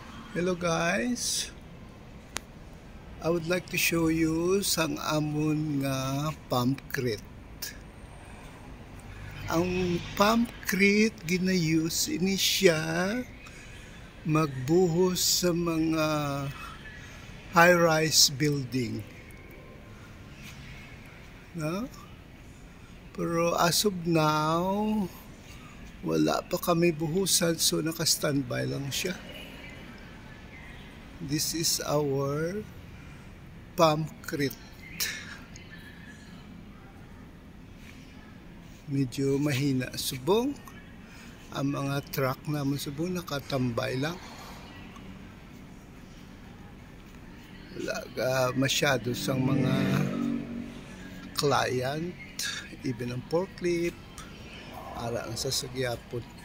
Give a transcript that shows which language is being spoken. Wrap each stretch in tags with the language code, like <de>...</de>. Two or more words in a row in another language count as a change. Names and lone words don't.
<en>Hello guys, I would like to show you</en> <hil>sang amon nga pumpcrete. Ang pumpcrete ginayus ini siya magbuhos sa mga</hil> <en>high-rise building. No? Pero as of now,</en> <hil>wala pa kami buhusan, so naka-standby lang siya.</hil> <en>This is our pumpcrete.</en> <hil>Medyo mahina subong. Ang mga truck naman subong nakatambay lang. Wala masyado sang mga client, even ang forklift, para ang sasagyapon.</hil>